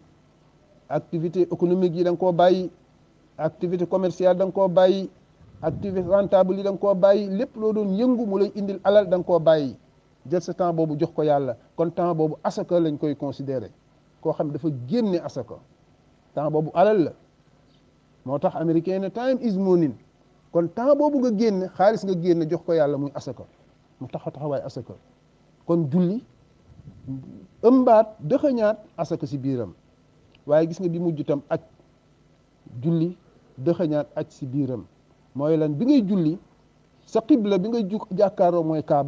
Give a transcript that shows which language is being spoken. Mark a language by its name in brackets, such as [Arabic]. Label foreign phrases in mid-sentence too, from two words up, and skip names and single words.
[French] activité économique [Wolof] yi da nga koo bàyyi, [French] activité commerciale [Wolof] da nga koo bàyyi, [French] activité rentable [Wolof] yi da nga koo bàyyi lépp loo doon yëngu mu lay indil alal da nga koo bàyyi jël sa temps boobu jox ko yàlla kon temps boobu asaka lañ koy considéré koo xam dafa génne asaka temps boobu alal la moo tax américain ne [English] time is money [Wolof] kon temps boobu nga génne xaalis nga génne jox ko yàlla muy asaka mu taxawaay asaka kon julli ëmbaat dëxëñaat asaka si biiram waaye gis nga bi mujj tam aj julli dëxëñaat aj si biiram mooy lan bi ngay julli sa xibla bi ngay jàkkaaroo mooy kaaba